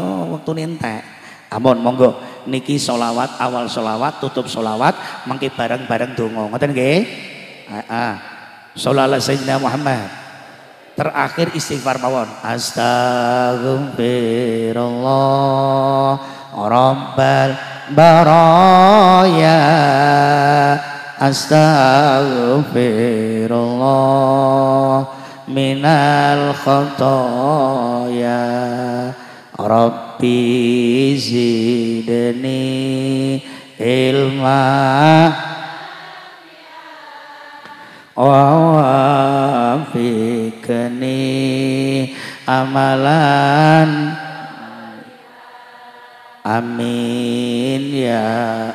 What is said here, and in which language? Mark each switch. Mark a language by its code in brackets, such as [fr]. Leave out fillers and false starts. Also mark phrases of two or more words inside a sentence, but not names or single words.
[jv] wektune entek ampun monggo niki sholawat awal sholawat tutup sholawat mangke bareng-bareng donga ngoten nggih sholawat sayyidina Muhammad terakhir istighfar mawon [ar] أستغفر الله رب البرايا أستغفر الله من الخطايا رب زدني علما ووفقني عملا آمين يا